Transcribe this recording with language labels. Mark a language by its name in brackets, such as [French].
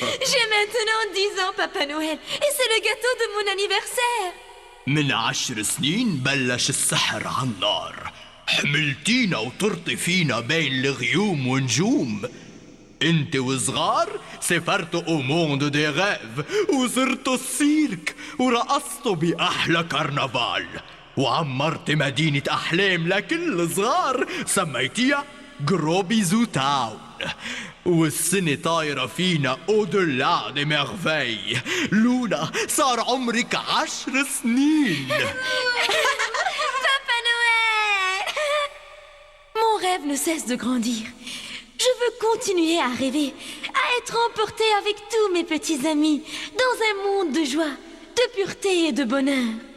[French] J'ai maintenant 10 ans, Papa Noël, et c'est le gâteau de mon anniversaire. [Arabic] من 10 سنين بلش السحر عالنار. حملتينا وطرتي فينا بين الغيوم ونجوم. انت وصغار سافرتوا او موند دي غاف وزرتوا السيرك ورقصتوا بأحلى كرنفال وعمرت مدينة أحلام لكل الصغار سميتيها جروبيزو تاون. والسنة طايرة فينا [French] au-delà des merveilles. [Arabic] لونا صار عمرك 10 سنين. [French] Papa Noël! Mon rêve ne cesse de grandir. Je veux continuer à rêver, à être emporté avec tous mes petits amis dans un monde de joie, de pureté et de bonheur.